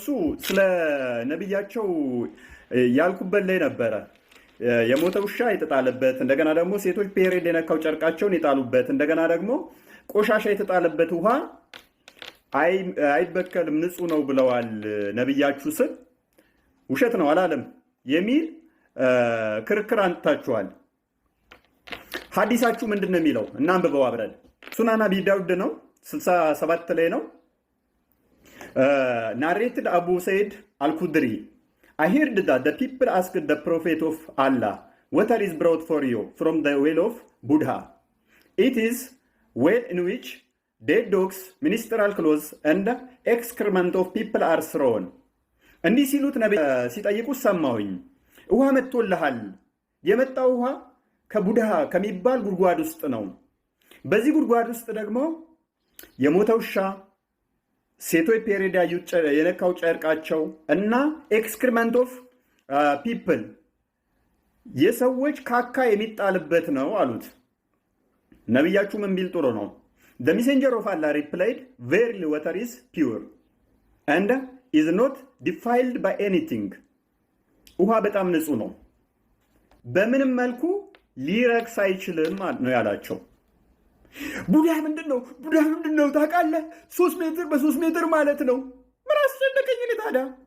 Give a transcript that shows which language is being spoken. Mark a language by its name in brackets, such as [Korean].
[Amharic] እሱ ስለ ነብያቸው ያልኩበት ላይ ነበረ። የሞተ ውሻ የተጣለበት፣ እንደገና ደግሞ ሴቶች ፔሬድ የነካው ጨርቃቸውን የጣሉበት፣ እንደገና ደግሞ ቆሻሻ የተጣለበት ውሃ አይበከልም ንጹህ ነው ብለዋል ነብያችሁ ስል ውሸት ነው አላለም የሚል ክርክር አንጥታችኋል። ሐዲሳችሁ ምንድን ነው የሚለው? እናንብበው አብረን። ሱናን አቢ ዳውድ ነው 67 ላይ ነው። [English] ናሬትድ አቡ ሰይድ አልኩድሪ I heard that the people asked the prophet of Allah, water is brought for you from the well of Buddha. It is well in which dead dogs, ministerial clothes, and excrement of people are thrown. [Amharic] እንዲህ ሲሉት ነብይ ሲጠይቁት ሰማሁኝ። ውሃ መጥቶልሃል። የመጣው ውሃ ከቡድሃ ከሚባል ጉድጓድ ውስጥ ነው። በዚህ ጉድጓድ ውስጥ ደግሞ የሞተ ውሻ፣ ሴቶች ፔሬድ የነካው ጨርቃቸው እና [English] ኤክስክሪመንት ኦፍ ፒፕል [Amharic] የሰዎች ካካ የሚጣልበት ነው አሉት። ነቢያችሁ ምን ቢል ጥሩ ነው? [English] The messenger of Allah replied, verily water is pure and is not defiled by anything. [Amharic] ውሃ በጣም ንጹህ ነው፣ በምንም መልኩ ሊረክስ አይችልም ነው ያላቸው። ቡዳ ምንድን ነው? ቡዳ ምንድን ነው ታውቃለህ? 3 ሜትር በ3 ሜትር ማለት ነው። ምን አስጨነቀኝ እኔ ታዲያ?